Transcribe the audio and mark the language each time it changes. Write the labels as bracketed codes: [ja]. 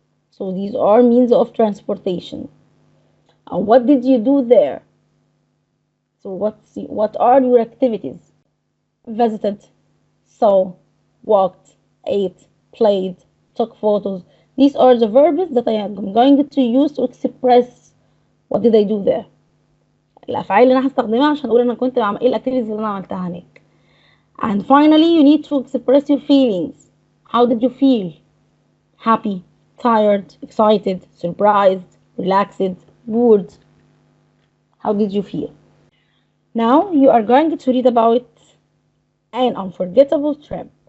[en] So these are means of transportation. What did you do there? So what are your activities? Visited, saw, walked, ate, played, took photos. These are the verbs that I am going to use to express what did I do there. [ar] الأفعال اللي أنا هستخدمها عشان أقول أنا كنت بعمل إيه الأكتيفيتيز اللي أنا عملتها هناك. [en] And finally, you need to express your feelings. How did you feel? Happy, tired, excited, surprised, relaxed, bored. How did you feel? Now you are going to read about an unforgettable trip.